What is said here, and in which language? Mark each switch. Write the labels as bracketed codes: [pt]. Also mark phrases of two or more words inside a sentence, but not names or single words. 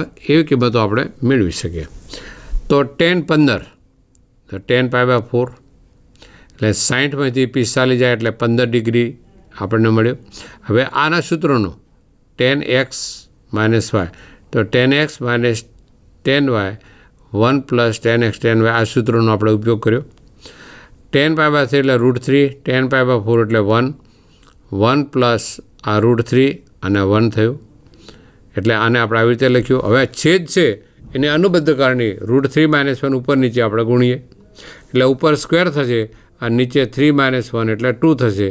[gu] એવી કિંમતો આપણે મેળવી શકીએ. તો tan 15 તો tan π/4, એટલે 60માંથી 45 જાય એટલે 15 ડિગ્રી આપણને મળ્યું. હવે આના સૂત્રોનું tan x - y, તો tan x - tan y 1 + tan x tan y, આ સૂત્રનો આપણે ઉપયોગ કર્યો. tan π/3 એટલે √3, tan π/4 એટલે 1, 1 + આ √3 અને 1 થયું, એટલે આને આપણે આવી રીતે લખ્યું. હવે છેદ છે એને અનુબદ્ધ કારણે √3 - 1 ઉપર નીચે આપણે ગુણીએ, એટલે ઉપર સ્ક્વેર થશે, આ નીચે 3 - 1 એટલે 2 થશે.